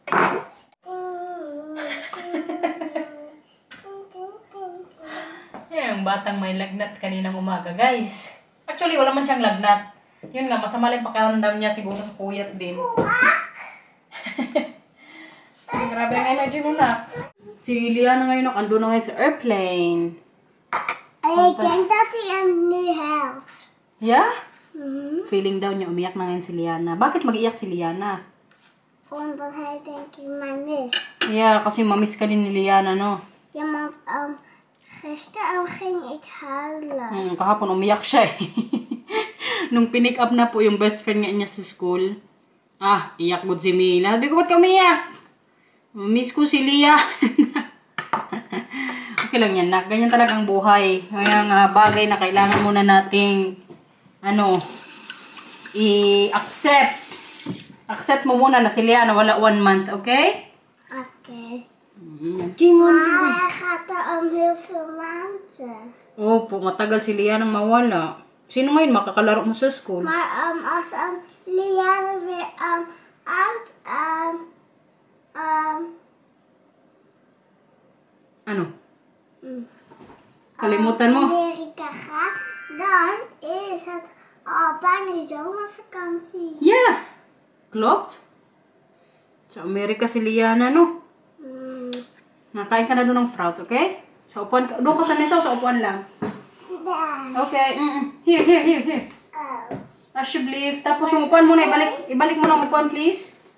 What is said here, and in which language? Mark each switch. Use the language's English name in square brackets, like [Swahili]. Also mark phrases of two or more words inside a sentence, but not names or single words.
[Filipino] Yan, yung batang may lagnat kaninang umaga, guys. Actually, wala man siyang lagnat. Yun nga, masama lang pakiramdam niya, siguro sa puyat din. Grabe ang energy mo na. Si Liana ngayon, ando na ngayon sa airplane. [English] I think that's a new house. Yeah? [Filipino] Feeling daw niya umiyak na ngayon si Liana. Bakit mag-iyak si Liana? [Dutch] Omdat hij denk ik mij mist. [Filipino] Yeah, kasi mamiss ka din ni Liana, no? [Dutch] Ja, want gisteren ging ik huilen. [Filipino] Kahapon umiyak siya eh. Nung pinick up na po yung best friend niya sa school, iyak good si Mila. Sabi ko, ba't ka umiyak? Miss ko si Liana. Okay lang yan, nak. Ganyan talagang buhay. Kaya bagay na kailangan muna nating i-accept. Accept mo muna na si Liana wala 1 month, okay? [Dutch] Oké. Hij gaat er heel veel maanden. [Filipino] Opo, matagal si Liana mawala. Sino ngayon makakalaro mo sa school? [Dutch] Maar als Liana weer uit [Filipino] Kalimutan mo? [Dutch] Amerika gaat, dan is het al bijna zomervakantie. Yeah, klopt. [Filipino] Sa Amerika si Liana, no? Nakain ka na doon ng fruit, okay? Sa upuan ka. Doon ka sa mesa o sa upuan lang? [English] Okay. Here. [Dutch] Ashiblief. [Filipino] Tapos yung upuan muna, ibalik mo ng upuan, please.